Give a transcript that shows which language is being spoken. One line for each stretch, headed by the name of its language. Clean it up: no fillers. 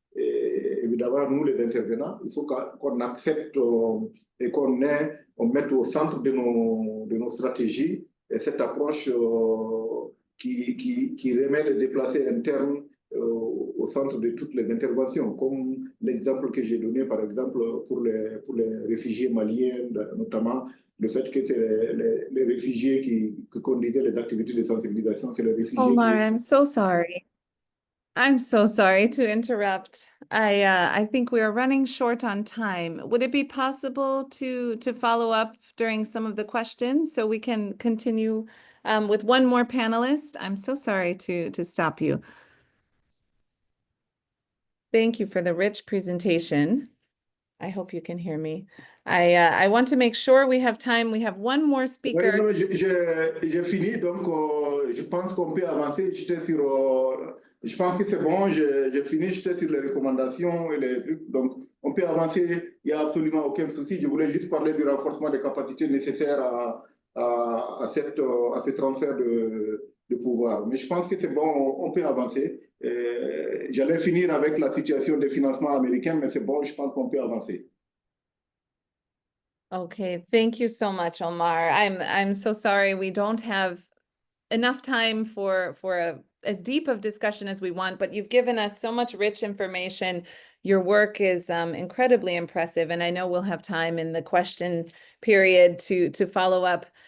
French: Et évidemment, nous, les intervenants, il faut qu'on accepte et qu'on mette au centre de nos stratégies et cette approche qui remet les déplacés internes au centre de toutes les interventions, comme l'exemple que j'ai donné, par exemple, pour les réfugiés maliens, notamment le fait que c'est les réfugiés qui conduisaient les activités de sensibilisation, c'est les réfugiés
English: Omar,
French: qui...
English: I'm so sorry. I'm so sorry to interrupt. I think we are running short on time. Would it be possible to follow up during some of the questions so we can continue with one more panelist? I'm so sorry to stop you. Thank you for the rich presentation. I hope you can hear me. I want to make sure we have time. We have one more speaker.
French: Oui, non, j'ai fini, donc je pense qu'on peut avancer. Je pense que c'est bon, j'ai fini, j'étais sur les recommandations et les trucs, donc on peut avancer, il n'y a absolument aucun souci. Je voulais juste parler du renforcement des capacités nécessaires à ce transfert de pouvoir. Mais je pense que c'est bon, on peut avancer. J'allais finir avec la situation des financements américains, mais c'est bon, je pense qu'on peut avancer.
English: Okay, thank you so much, Omar. I'm so sorry we don't have enough time for as deep of discussion as we want, but you've given us so much rich information. Your work is incredibly impressive, and I know we'll have time in the question period to follow up.